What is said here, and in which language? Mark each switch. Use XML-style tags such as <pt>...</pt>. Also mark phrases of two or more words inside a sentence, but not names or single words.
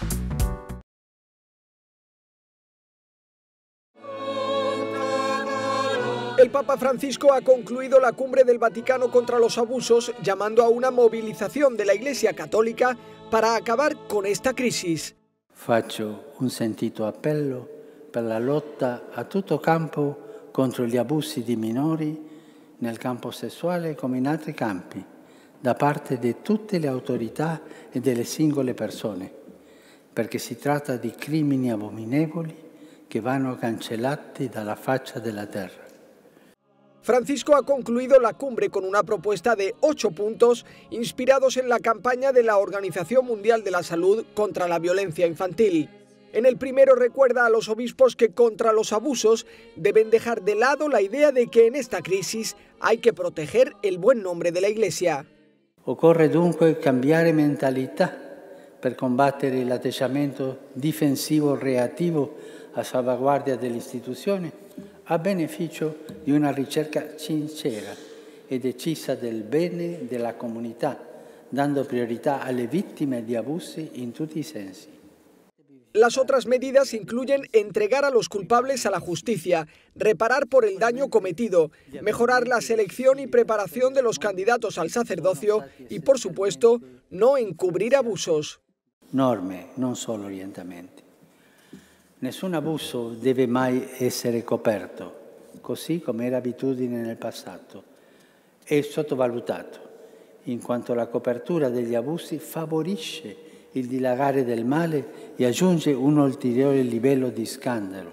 <es>El Papa Francisco ha concluido la cumbre del Vaticano contra los abusos, llamando a una movilización de la Iglesia Católica para acabar con esta crisis.</es> <it>Faccio un sentito appello per la lotta a tutto campo contro gli abusi di minori nel campo sessuale come in altri campi, da parte di tutte le autorità e delle singole persone, perché si tratta di crimini abominevoli che vanno cancellati dalla faccia della terra.</it> <es>Francisco ha concluido la cumbre con una propuesta de 8 puntos inspirados en la campaña de la Organización Mundial de la Salud contra la violencia infantil. En el primero recuerda a los obispos que contra los abusos deben dejar de lado la idea de que en esta crisis hay que proteger el buen nombre de la Iglesia.</es> <it>Occorre dunque cambiare mentalità per combattere l'atteggiamento difensivo reattivo a salvaguardia dell'istituzione a beneficio di una ricerca sincera e decisa del bene della comunità, dando priorità alle vittime di abusi in tutti i sensi.</it> <es>Las otras medidas incluyen entregar a los culpables a la justicia, reparar por el daño cometido, mejorar la selección y preparación de los candidatos al sacerdocio y, por supuesto, no encubrir abusos.</es> <it>Norme, non solo orientamenti. Nessun abuso deve mai essere coperto, così come era abitudine nel passato. È sottovalutato, in quanto la copertura degli abusi favorisce il dilagare del male e aggiunge un ulteriore livello di scandalo.</it>